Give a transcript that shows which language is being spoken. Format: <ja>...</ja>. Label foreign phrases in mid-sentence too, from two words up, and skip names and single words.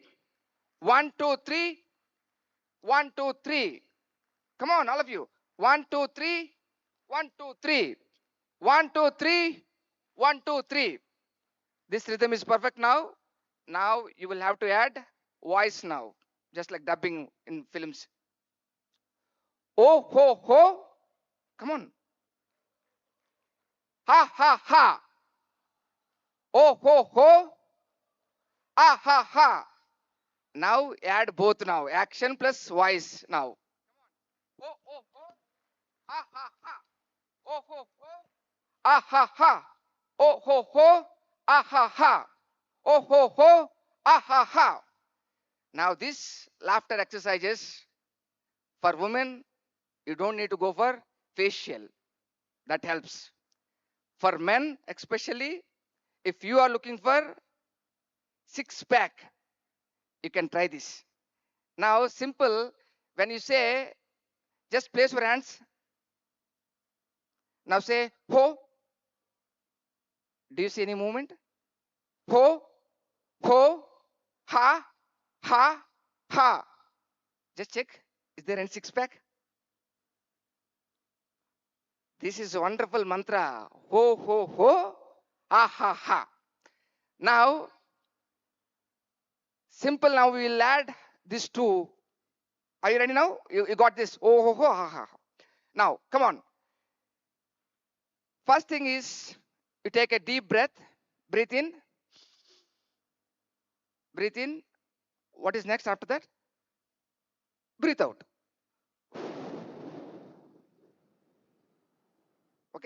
<en>1, 2, 3. 1, 2, 3. Come on, all of you. 1, 2, 3. 1, 2, 3. 1, 2, 3. 1, 2, 3. This rhythm is perfect now. Now you will have to add voice now, just like dubbing in films. Oh, ho, ho. Come on. Ha, ha, ha. Oh, ho, ho. Ah, ha, ha. Now add both now. Action plus voice now. Oh, oh, ho. Ah, ha, ha. Oh, ho, ho. Ah, ha, ha. Oh, ho, ho. Ah, ha, ha. Oh, ho, ho. Ah, ha, ha. Now this laughter exercises for women, you don't need to go for facial. That helps. For men, especially, if you are looking for six-pack, you can try this. Now, simple, when you say, just place your hands. Now say, ho. Do you see any movement? Ho, ho, ha, ha, ha. Just check. Is there any six-pack? This is a wonderful mantra. Ho, ho, ho, ha, ha, ha. Now, simple, now we will add these two. Are you ready now? You got this. Oh, ho, ho, ha, ha. Now, come on. First thing is, you take a deep breath. Breathe in. Breathe in. What is next after that? Breathe out. Okay?</en>